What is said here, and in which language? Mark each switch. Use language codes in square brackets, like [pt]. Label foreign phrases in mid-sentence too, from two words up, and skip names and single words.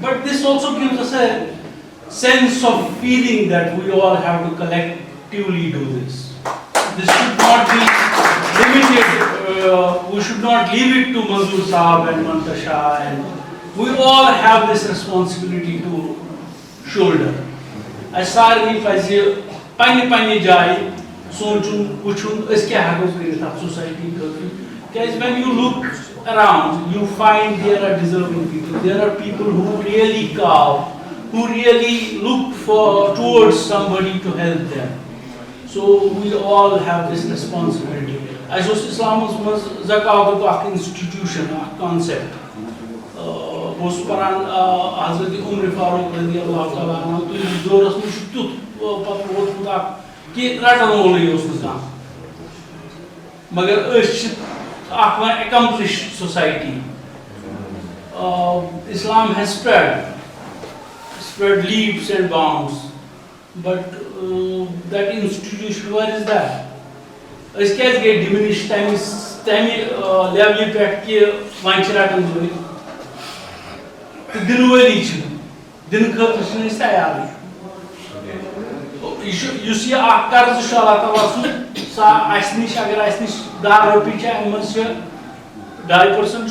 [en] But this also gives us a sense of feeling that we all have to collectively do this. This should not be limited. We should not leave it to Manzoor Saab and Mantasha, and we all have this responsibility to shoulder. [ks] سارے پزِ پننہِ پننہِ جایہِ سونٛچُن وٕچھُن أسۍ کیٛاہ ہٮ۪کو کٔرِتھ اَتھ سوسایٹی خٲطرٕ کیٛازِ [en] when you look around you find there are deserving people, there are people who really carve, who really look towards somebody to help them. So we all have this responsibility. [ks] اَسہِ اوس اِسلامَس منٛز زکاتُک اکھ institution, اکھ concept. بہٕ اوسُس پران حضرت عمر فاروق [ar] رضی اللہ تعالیٰ عنہ [ks] تُہٕنٛدِس دورس منٛز چھُ تیُتھ پتہٕ ووتمُت اکھ کہِ رٹن وولٕے اوس نہٕ کانٛہہ مگر أسۍ چھِ اکھ وۄنۍ [en] accomplished society. Islam has spread leaps and bounds, but that institution, where is that? [ks] أسۍ کیٛازِ گٔے diminish تَمہِ لیولہِ پٮ۪ٹھ کہِ وۄنۍ چھِ رٹان وٲلۍ تہٕ دِنہٕ وٲلی چھِنہٕ دِنہٕ خٲطرٕ چھِنہٕ أسۍ تیارٕے. یُس یہِ اکھ قرضہٕ چھُ اللہ تعالیٰ سُنٛد سُہ اَسہِ نِش اگر اَسہِ نِش 10 رۄپیہِ چھِ اَمہِ منٛز چھِ 2%